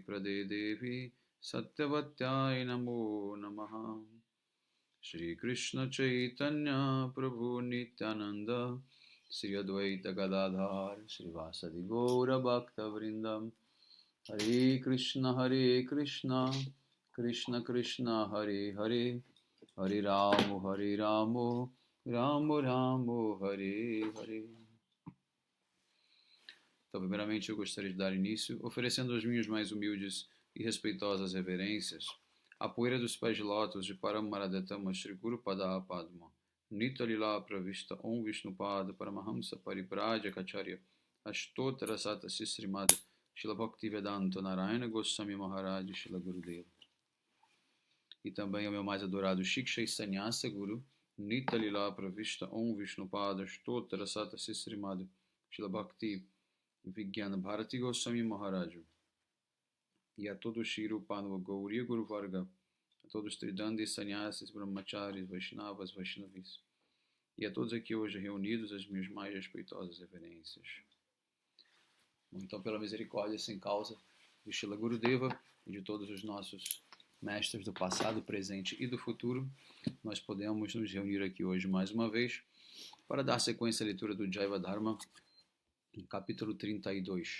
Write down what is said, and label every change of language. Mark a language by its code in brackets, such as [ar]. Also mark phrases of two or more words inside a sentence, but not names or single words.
[sa] Prade Devi Satyavatyai Namo Namaha Shri Krishna Chaitanya Prabhu Nityananda Sri Advaita Gadadhar Sri Vasadi Gaura Bhakta Vrindam Hare Krishna Krishna Krishna Hare Hare Hare Ramo Ramo Ramo Hare Hare. [pt] Então, primeiramente, eu gostaria de dar início, oferecendo as minhas mais humildes e respeitosas reverências à poeira dos pés de lótus de [sa] Paramaradhatama Shri Guru Pada Padma, Nita Lila Pravista Om Vishnupada [pt] Paramahamsa Paripraja Kacharya Ashtottara Sata Sisrimada Shila Bhaktivedanta Narayana Goswami Maharaj Shila Gurudeva. E também ao meu mais adorado Shiksha Sanyasa Guru, [sa] Nita Lila Pravista Om Vishnupada [pt] Ashtottara Sata Sisrimada Shila Bhakti Vigyana Bharati Goswami Maharaj, e a todos Shri Panava Gauriya Guru Varga, a todos Tridandis, Sannyasis, Brahmacharis, Vaishnavas, Vaishnavis, e a todos aqui hoje reunidos as minhas mais respeitosas reverências. Então, pela misericórdia sem causa de Shila Gurudeva e de todos os nossos mestres do passado, presente e do futuro, nós podemos nos reunir aqui hoje mais uma vez para dar sequência à leitura do Jaiva Dharma, capítulo 32.